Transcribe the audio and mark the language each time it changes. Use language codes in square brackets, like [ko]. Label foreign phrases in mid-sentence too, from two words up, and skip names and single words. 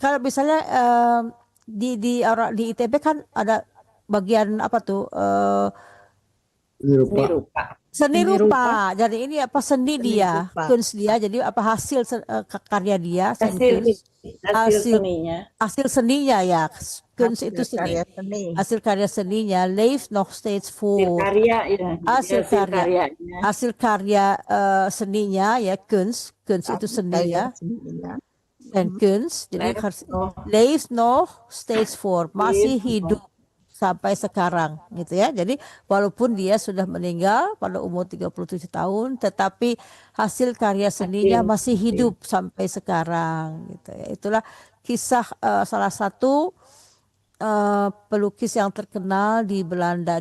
[id] Kalau misalnya di ITB kan ada bagian apa tuh, seni rupa. Jadi ini apa, seni dia, kunst dia. Jadi apa hasil karya dia, hasil seninya ya. Kunst itu seni. Hasil karya seninya [nl] leeft nog steeds voor. [id] Hasil karya seninya ya, kunst itu seni ya. Dan kunst jadi [nl] leeft nog steeds voor, [id] masih hidup sampai sekarang gitu ya. Jadi walaupun dia sudah meninggal pada umur 37 tahun, tetapi hasil karya seninya masih hidup sampai sekarang gitu ya. Itulah kisah salah satu pelukis yang terkenal di Belanda.